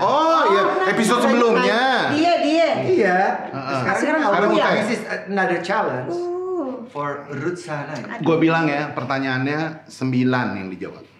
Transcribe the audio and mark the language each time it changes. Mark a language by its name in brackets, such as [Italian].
[Indonesian] Oh iya, episode sebelumnya. Dia. Iya. Sekarang [English] this is another challenge for Ruth Sana. [Indonesian] Gue bilang ya, pertanyaannya 9 yang dijawab.